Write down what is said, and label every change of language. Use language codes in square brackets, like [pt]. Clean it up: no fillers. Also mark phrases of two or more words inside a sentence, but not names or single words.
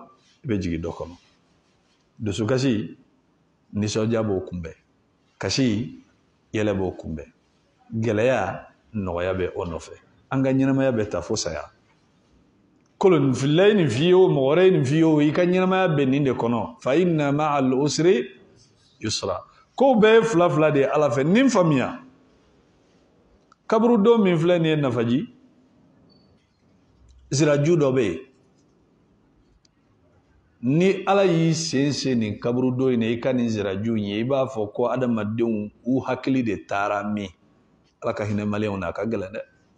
[bm] i bɛ jigin dɔ kɔnɔ dusukasi nisɔndiya b'o kunbɛn kasi yɛlɛ b'o kunbɛn gɛlɛya nɔgɔya bɛ o nɔfɛ an ka ɲɛnamaya bɛ taa fo saya koloninfilila ye nin f'i ye o mɔgɔ wɛrɛ ye nin f'i ye o i ka ɲɛnamaya bɛ nin de kɔnɔ [ar] فإن مع العسر يسرا [bm] ko bɛɛ ye fila fila de ye ala fɛ nin faamuya kaburudon min filɛ nin ye nafaji ziraju dɔ bɛ yen ni ala y'i sen nin kaburudon in na i ka nin ziraju in ye i b'a fɔ ko adamadenw u hakili de taara min ala ka hinɛ maliyɛnw na a ka gɛlɛn dɛ